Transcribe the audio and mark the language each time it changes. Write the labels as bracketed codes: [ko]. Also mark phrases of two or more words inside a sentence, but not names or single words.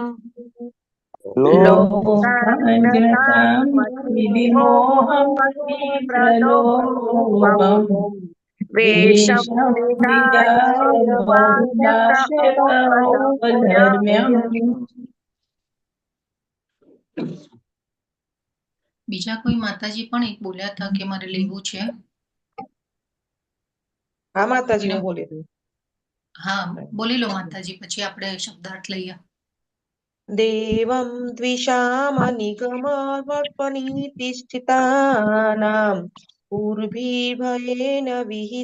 [sa] वेषं विधाय [gu] બીજા કોઈ માતાજી પણ એક બોલ્યા હતા કે મારે લેવું છે. હા માતાજી હું બોલી રહી. હા બોલી લો માતાજી, પછી આપણે શબ્દાર્થ લઈએ. [sa] देवं द्विषामनिगमवर्पणीतिष्ठितानां पूर्वीभयेन